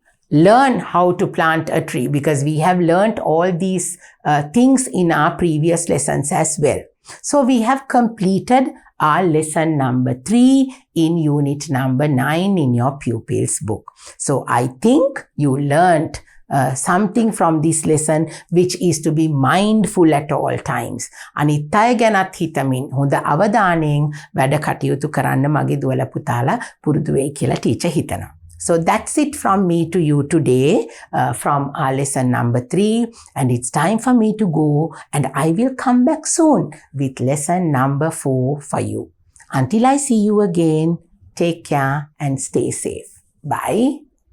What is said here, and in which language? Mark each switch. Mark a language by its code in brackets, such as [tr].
[en] Learn how to plant a tree, because we have learnt all these things in our previous lessons as well. So we have completed our lesson number 3 in unit number 9 in your pupils book. So I think you learnt something from this lesson, which is to be mindful at all times. [si] අනිත් අය ගැනත් හිතමින් හොඳ අවධානයෙන් වැඩ කටයුතු කරන්න මගේ දුවලා පුතාලා පුරුදු වෙයි කියලා ටීචර් හිතනවා. [en] So that's it from me to you today from our lesson number 3, and it's time for me to go, and I will come back soon with lesson number 4 for you. Until I see you again, take care and stay safe. Bye.